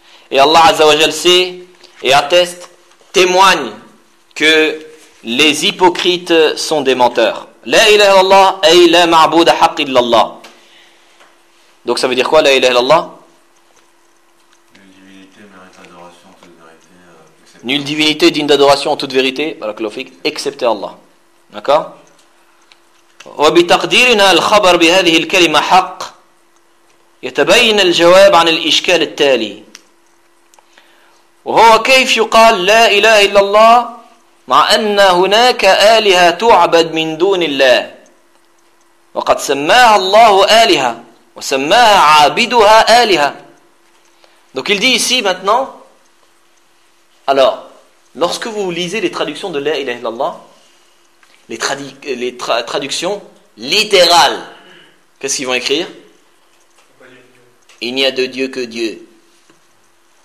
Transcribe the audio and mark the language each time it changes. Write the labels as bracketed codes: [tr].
[fr] Et Allah azza wa jal sait et atteste, témoigne que les hypocrites sont des menteurs. [ar] La ilaha illallah, ay la ma'bouda haqq illallah. [fr] Donc ça veut dire quoi, la ilaha illallah ? Nulle divinité digne d'adoration en toute vérité, excepté Allah. D'accord ? [ar] وبتقديرنا الخبر بهذه الكلمة حق يتبين الجواب عن الإشكال التالي وهو كيف يقال لا إله إلا الله مع أن هناك آلهة تعبد من دون الله وقد سماها الله آلهة وسماها عابدها آلهة. [fr] Donc il dit ici maintenant. Alors, lorsque vous lisez les traductions de « La ilaha illallah », les traductions littérales, qu'est-ce qu'ils vont écrire ? « Il n'y a de Dieu que Dieu ».